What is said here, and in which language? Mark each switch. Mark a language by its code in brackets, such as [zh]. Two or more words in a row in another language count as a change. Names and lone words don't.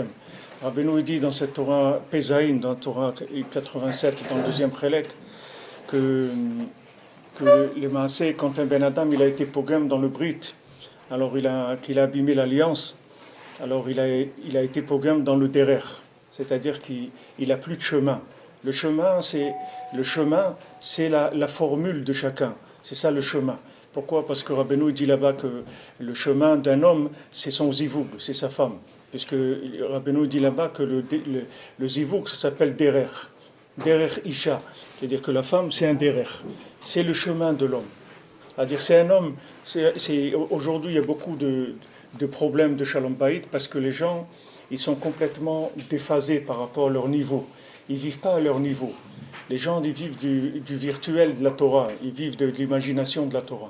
[fr] Rabbeinu dit dans cette Torah Pesaïn, dans la Torah 87, dans le deuxième Chelek, que le maasé, quand un [he] בן אדם [fr] il a été pogam dans le Brit, alors qu'il a abîmé l'alliance, alors il a été pogam dans le derer, c'est-à-dire qu'il n'a plus de chemin. Le chemin, c'est la formule de chacun. C'est ça le chemin. Pourquoi? Parce que Rabbeinu dit là-bas que le chemin d'un homme, c'est son zivoug, c'est sa femme. Puisque Rabbeinu dit là-bas que le zivoug, ça s'appelle derer. [he] דרך אשה. [fr] C'est-à-dire que la femme, c'est un derer. C'est le chemin de l'homme. C'est-à-dire c'est un homme. Aujourd'hui, il y a beaucoup de problèmes de [he] שלום בית [fr] parce que les gens, ils sont complètement déphasés par rapport à leur niveau. Ils ne vivent pas à leur niveau. Les gens, ils vivent du virtuel de la Torah, ils vivent de l'imagination de la Torah.